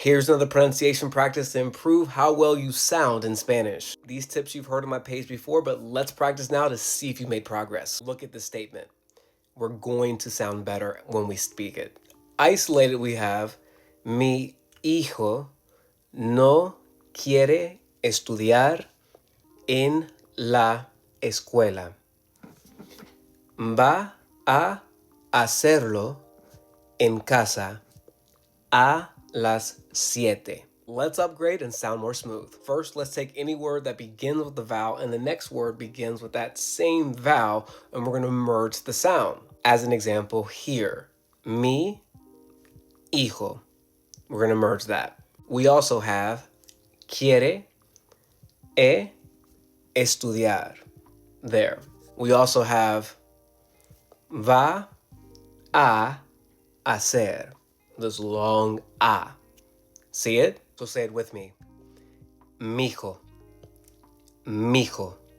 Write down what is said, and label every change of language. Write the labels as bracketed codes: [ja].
[en] Here's another pronunciation practice to improve how well you sound in Spanish. These tips you've heard on my page before, but let's practice now to see if you made progress. Look at the statement. We're going to sound better when we speak it. Isolated, we have [es] mi hijo no quiere estudiar en la escuela. Va a hacerlo en casa a las 7. [en] Let's upgrade and sound more smooth. First, let's take any word that begins with the vowel and the next word begins with that same vowel, and we're going to merge the sound. As an example here, [es] mi hijo. [en] We're going to merge that. We also have [es] quiere estudiar. [en] There. We also have [es] va a hacer. [en] This long a. See it? So say it with me. [es] Mijo. Mijo.